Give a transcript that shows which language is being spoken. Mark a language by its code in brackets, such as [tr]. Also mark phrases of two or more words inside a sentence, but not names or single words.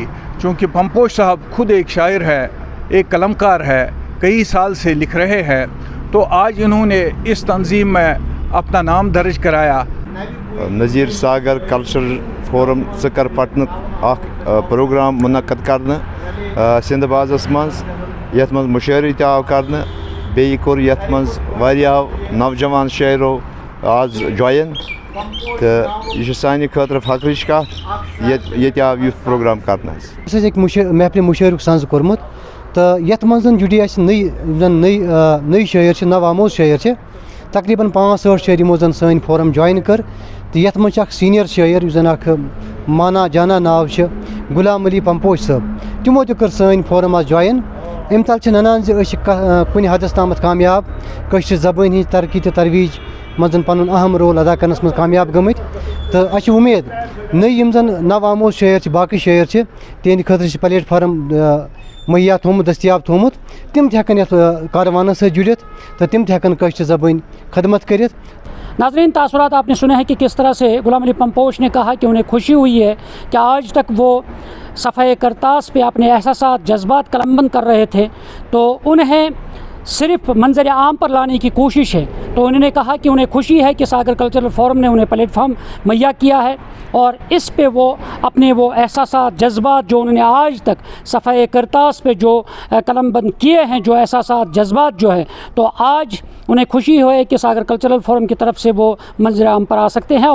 [ur] چونکہ پمپوش صاحب خود ایک شاعر ہے، ایک قلمکار ہے، کئی سال سے لکھ رہے ہیں، تو آج انہوں نے اس تنظیم میں اپنا نام درج کرایا. [ks] नज़ीर सागर कल्चरल फोरम कर पटन प्रोग्राम मुनक़द करने सिंध बाज़स मज़, यथ मज़ मुशायरे ते आव करने, बेयि कोर यथ मज़ वारियाह नौजवान शायरों आज ज्वाइन, तो यह सानि खतर फख्रिश कथ ये आव युथ प्रोग्राम करने। एक महफिल मुशायरुक सांज कोरमुत, तो यथ मज़ जुड़ी नई शायर नव-आमोज़ शायर तकरीबन 5-8 शायर यमो जन सन फोरम ज्वाइन कर। तो यथ मज़ सीनियर शायर माना जाना नाव गुलाम अली पंपोश साहब, तमो तो कर सन फोरम आज ज्वाइन। अम तल ननान कुन हदस तामत कामयाब कश्र ज़बान हज तरक्की तो तरवीज मजन पन अहम रोल अदा करनस मज कामयाब गमित। तो अच्छ उम्मीद नई यम जन नव-आमोज़ शायर बाकी शायर तिहंद खतर प्लेटफार्म मुहैया थोमुत, दस्तियाब थोमुत, तिम हेकन यथ कारवान से जुड़ित, तो तिम हेकन कश्र ज़बान खदमत करित। [ur] ناظرین، تاثرات آپ نے سنے ہیں کہ کس طرح سے غلام علی پمپوش نے کہا کہ انہیں خوشی ہوئی ہے کہ آج تک وہ صفحے قرطاس پے اپنے احساسات، جذبات قلمبند کر رہے تھے، تو انہیں صرف منظر عام پر لانے کی کوشش ہے. تو انہوں نے کہا کہ انہیں خوشی ہے کہ ساگر کلچرل فورم نے انہیں پلیٹ فارم مہیا کیا ہے اور اس پے وہ اپنے وہ احساسات جذبات جو انہوں نے آج تک صفحے قرطاس پے جو قلمبند کیے ہیں، جو احساسات جذبات جو ہے، تو آج انہیں خوشی ہے کہ ساگر کلچرل فورم کی طرف سے وہ منظر عام پر آ سکتے ہیں.